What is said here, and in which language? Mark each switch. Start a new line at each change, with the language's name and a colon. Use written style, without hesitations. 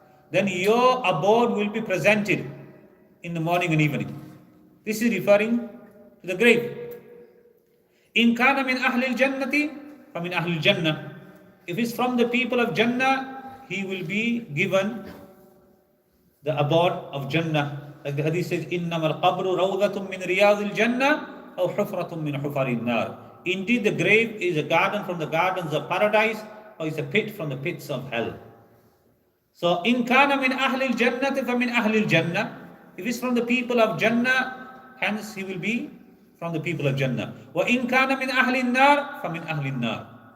English: Then your abode will be presented in the morning and evening. This is referring to the grave.
Arabic: In kana min ahli al-jannati fa min ahli al-jannah.
English: If it's from the people of Jannah, he will be given the abode of Jannah. Like the hadith says,
Arabic: إِنَّمَا الْقَبْرُ رَوْضَةٌ مِّن رِيَاضِ الْجَنَّةِ أَوْ حُفْرَةٌ مِّن حُفَرِ النَّارِ.
English: Indeed, the grave is a garden from the gardens of paradise, or is a pit from the pits of hell. So,
Arabic: in kana min ahli al-jannati fa min ahli al-jannah.
English: If it's from the people of Jannah, hence he will be from the people of Jannah.
Arabic: وَإِن كَانَ مِنْ أَهْلِ النَّارِ فَمِنْ أَهْلِ النَّارِ.